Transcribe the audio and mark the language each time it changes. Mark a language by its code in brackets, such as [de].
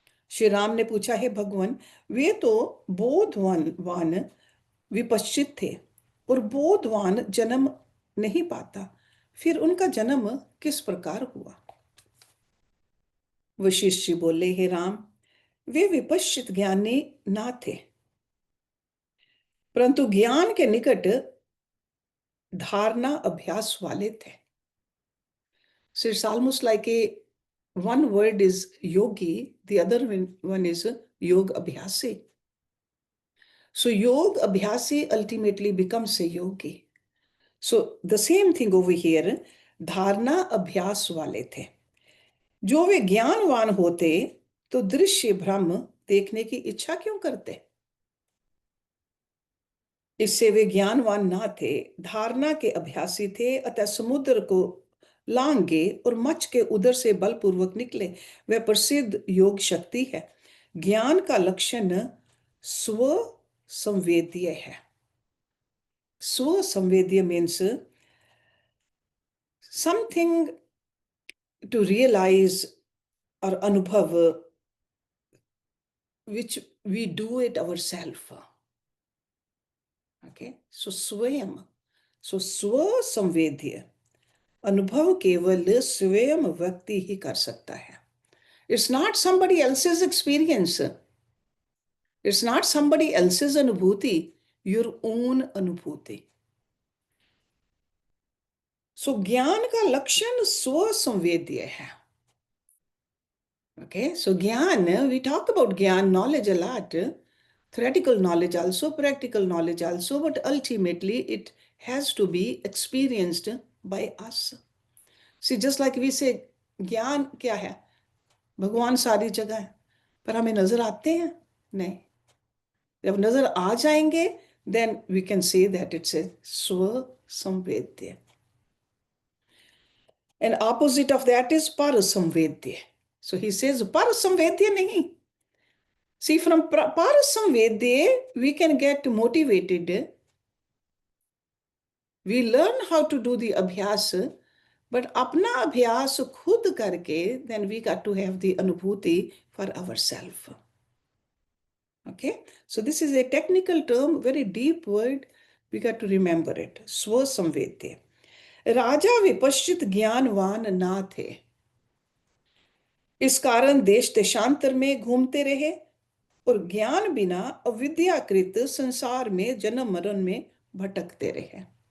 [hi] श्री राम ने पूछा, हे भगवान, वे तो बोधवान विपश्चित थे और बोधवान जन्म नहीं पाता, फिर उनका जन्म किस प्रकार हुआ। वशिष्ठ जी बोले, हे राम, वे विपश्चित ज्ञानी ना थे, परंतु ज्ञान के निकट धारणा अभ्यास वाले थे। [en] So it's almost like one word is yogi, the other one is yog abhyasi. So yog abhyasi ultimately becomes a yogi. So the same thing over here, [hi] धारणा अभ्यास वाले थे। जो वे ज्ञानवान होते तो दृश्य ब्रह्म देखने की इच्छा क्यों करते। इससे वे ज्ञानवान ना थे, धारणा के अभ्यासी थे, अतः समुद्र को लांगे और मच के उदर से बलपूर्वक निकले। वह प्रसिद्ध योग शक्ति है। ज्ञान का लक्षण स्व संवेद्य है। [en] स्व संवेद्य means something to realize [hi] और अनुभव [en] which we do it ourselves. [hi] Okay, so स्वयं, so स्व संवेद्य अनुभव केवल स्वयं व्यक्ति ही कर सकता है। [en] It's not somebody else's experience. It's not somebody else's अनुभूति, your own अनुभूति। So ज्ञान का लक्षण स्व संवेद्य है। Okay, so ज्ञान, we talk about ज्ञान, knowledge a lot, theoretical knowledge also, practical knowledge also, but ultimately it has to be experienced by us. See, just like we say, [hi] ज्ञान क्या है, भगवान सारी जगह है, पर हमें नजर आते हैं नहीं। जब नजर आ जाएंगे, [en] then we can say that it's a स्व संवेद्य। And opposite of that is पर संवेद्य। So he says पर संवेद्य नहीं। See, from para samvedya, we can get motivated. We learn how to do the abhyas, but [hi] apna abhyas khud karke, [en] then we got to have the anubhuti for ourselves. Okay, so this is a technical term, very deep word. We got to remember it. Swa samvedya. [hi] राजा विपश्चित ज्ञानवान ना थे, इस कारण देश देशांतर में घूमते रहे और ज्ञान बिना अविद्याकृत संसार में जन्म मरण में भटकते रहे।